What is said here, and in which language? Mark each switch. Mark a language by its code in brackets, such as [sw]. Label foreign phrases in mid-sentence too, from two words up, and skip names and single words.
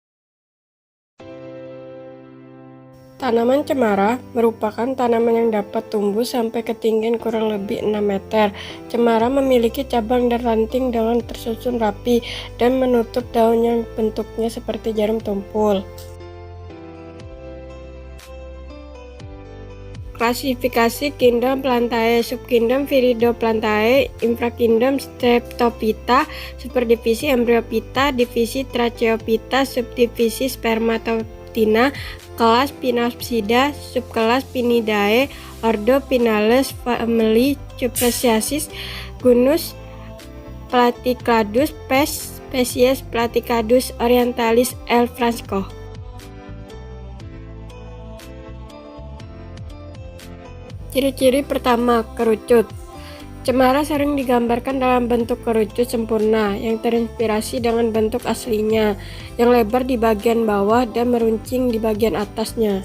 [id] Tanaman cemara merupakan tanaman yang dapat tumbuh sampai ketinggian kurang lebih 6 meter. Cemara memiliki cabang dan ranting dengan tersusun rapi dan menutup daun yang bentuknya seperti jarum tumpul. Klasifikasi kingdom Plantae, subkingdom Viridoplantae, infrakingdom Streptophyta, superdivisi Embryophyta, divisi Tracheophyta, subdivisi Spermatophyta, kelas Pinapsida, subkelas Pinidae, ordo Pinales, famili Cupressaceae, genus Platycladus, spesies Platycladus orientalis L. Francisco. Ciri-ciri pertama, kerucut. Cemara sering digambarkan dalam bentuk kerucut sempurna yang terinspirasi dengan bentuk aslinya, yang lebar di bagian bawah dan meruncing di bagian atasnya.